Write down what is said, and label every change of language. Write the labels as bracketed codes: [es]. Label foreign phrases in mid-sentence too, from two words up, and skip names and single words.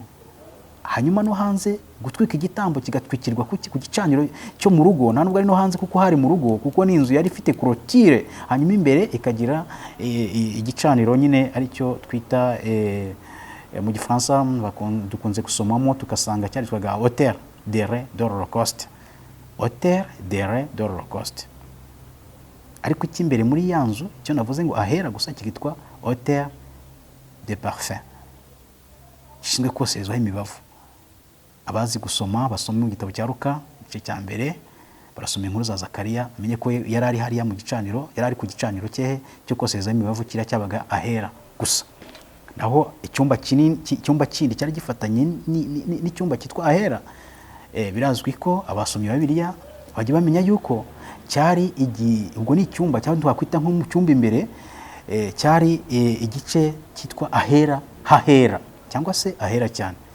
[rw] Hanyuma no hanze gutwika igitambo kigatwikirwa ku gicaniro cyo mu rugo, nta nubwo ari no hanze kuko hari mu rugo, kuko ni inzu yari ifite clôture. Hanyuma imbere ikagira igicaniro nyine aricyo twita mu gifaransa dukunze gusomamo tugasanga cyaritwaga [fr] hauteur de l'Holocauste. Hauteur de l'Holocauste. [rw] Ariko icy'imbere muri ya nzu cyo navuze ngo ahera gusa kikitwa [fr] hauteur de parfum, [rw] gishinzwe koserezwaho imibavu. Abazi gusoma basoma mu gitabo cya Luka igice cya mbere, barasoma inkuru za Zakariya, menye ko yari ari hariya mu gicaniro, yari ari ku gicaniro cye cyo kosereza imibavu, kira cyabaga ahera gusa. Naho icyumba kindi cyari gifatanye n'icyumba cyitwa ahera, birazwi ko abasomyi ba Bibiliya bajya bamenya yuko cyari ubwo ni icyumba cyangwa twakwita nko mu cyumba imbere, cyari igice cyitwa hahera cyangwa se ahera cyane.